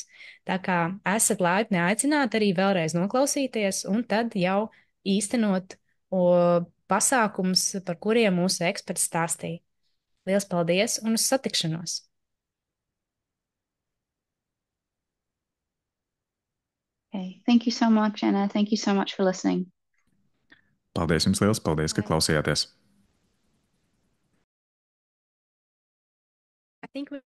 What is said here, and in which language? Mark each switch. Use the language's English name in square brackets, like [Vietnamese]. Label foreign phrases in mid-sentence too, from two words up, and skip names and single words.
[Latvian] Tā kā esat laipni aicināti arī vēlreiz noklausīties un tad jau īstenot pasākums, par kuriem mūsu eksperts stāstīja. Liels paldies un uz satikšanos! [English] Okay. Thank you so much, Anna. Thank you so much for listening. [Latvian] Paldies jums liels, paldies, ka klausījāties! [English] I think